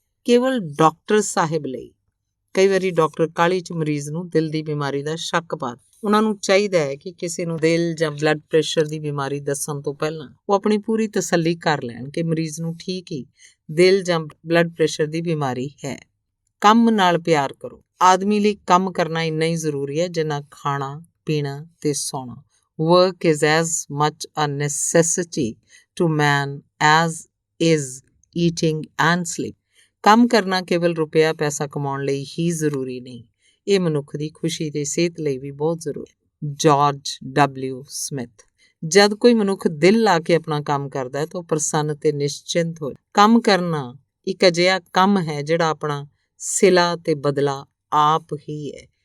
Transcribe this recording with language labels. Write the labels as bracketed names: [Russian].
[Punjabi] ਕੇਵਲ ਡਾਕਟਰ ਸਾਹਿਬ ਲਈ ਕਈ ਵਾਰੀ ਡਾਕਟਰ ਕਾਹਲੀ 'ਚ ਮਰੀਜ਼ ਨੂੰ ਦਿਲ ਦੀ ਬਿਮਾਰੀ ਦਾ ਸ਼ੱਕ ਪਾ ਉਹਨਾਂ ਨੂੰ ਚਾਹੀਦਾ ਹੈ ਕਿ ਕਿਸੇ ਨੂੰ ਦਿਲ ਜਾਂ ਬਲੱਡ ਪ੍ਰੈਸ਼ਰ ਦੀ ਬਿਮਾਰੀ ਦੱਸਣ ਤੋਂ ਪਹਿਲਾਂ ਉਹ ਆਪਣੀ ਪੂਰੀ ਤਸੱਲੀ ਕਰ ਲੈਣ ਕਿ ਮਰੀਜ਼ ਨੂੰ ਠੀਕ ਹੀ ਦਿਲ ਜਾਂ ਬਲੱਡ ਪ੍ਰੈਸ਼ਰ ਦੀ ਬਿਮਾਰੀ ਹੈ। ਕੰਮ ਨਾਲ ਪਿਆਰ ਕਰੋ। ਆਦਮੀ ਲਈ ਕੰਮ ਕਰਨਾ ਇੰਨਾ ਹੀ ਜ਼ਰੂਰੀ ਹੈ ਜਿੰਨਾ ਖਾਣਾ, ਪੀਣਾ ਤੇ ਸੌਣਾ। [English] Work is as much a necessity to man as is eating and sleep. [Punjabi] ਕੰਮ ਕਰਨਾ ਕੇਵਲ ਰੁਪਇਆ ਪੈਸਾ ਕਮਾਉਣ ਲਈ ਹੀ ਜ਼ਰੂਰੀ ਨਹੀਂ, ਇਹ ਮਨੁੱਖ ਦੀ ਖੁਸ਼ੀ ਤੇ ਸਿਹਤ ਲਈ ਵੀ ਬਹੁਤ ਜ਼ਰੂਰੀ ਹੈ। George W Smith. ਜਦ ਕੋਈ ਮਨੁੱਖ ਦਿਲ ਲਾ ਕੇ ਆਪਣਾ ਕੰਮ ਕਰਦਾ ਹੈ ਤਾਂ ਉਹ ਪ੍ਰਸੰਨ ਤੇ ਨਿਸ਼ਚਿੰਤ ਹੋ। ਕੰਮ ਕਰਨਾ ਇੱਕ ਅਜਿਹਾ ਕੰਮ ਹੈ ਜਿਹੜਾ ਆਪਣਾ ਸਿਲਾ ਤੇ ਬਦਲਾ ਆਪ ਹੀ ਹੈ।